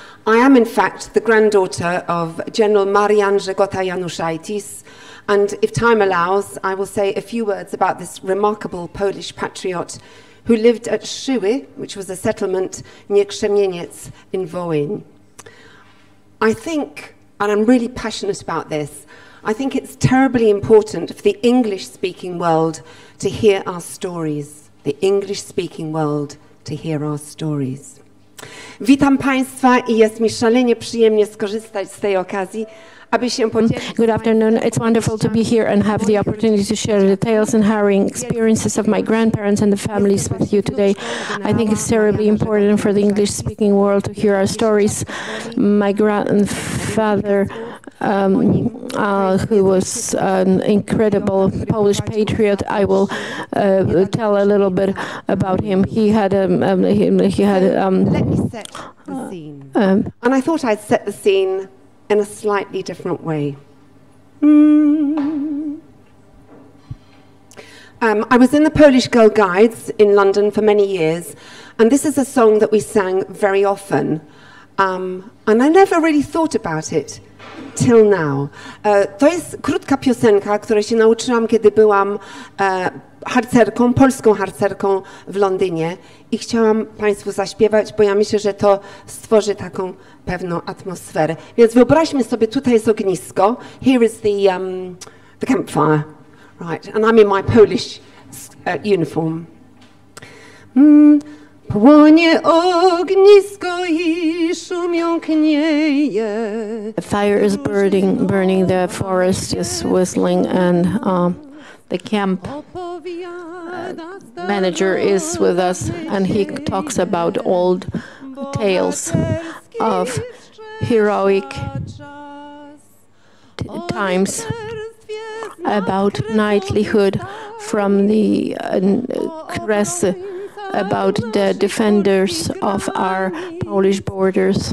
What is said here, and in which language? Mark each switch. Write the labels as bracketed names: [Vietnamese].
[English] I am, in fact, the granddaughter of General Marian Żegota Januszaitis, and if time allows, I will say a few words about this remarkable Polish patriot who lived at Szyły, which was a settlement near Krzemieniec in Wołyń. I think, and I'm really passionate about this, I think it's terribly important for the English-speaking world to hear our stories. The English-speaking world to hear our stories. [Polish] Witam Państwa i jest mi szalenie przyjemnie skorzystać z tej okazji, aby się podzielić. [English] Good afternoon. It's wonderful to be here and have the opportunity to share the tales and harrowing experiences of my grandparents and the families with you today. I think it's terribly important for the English-speaking world to hear our stories. My grandfather, who was an incredible Polish patriot, I will tell a little bit about him. He had Let me set the scene. And I thought I'd set the scene in a slightly different way. I was in the Polish Girl Guides in London for many years, and this is a song that we sang very often. And I never really thought about it till now. [Polish] To jest krótka piosenka, której się nauczyłam, kiedy byłam harcerką, polską harcerką w Londynie i chciałam Państwu zaśpiewać, bo ja myślę, że to stworzy taką pewną atmosferę. Więc wyobraźmy sobie, tutaj jest ognisko. [English] Here is the campfire. Right, and I'm in my Polish uniform. [Polish] Płonie ognisko i szum jąknieje. [English] The fire is burning, the forest is whistling, and the camp manager is with us, and he talks about old tales of heroic times, about knightlyhood from the Kresy, about the defenders of our Polish borders.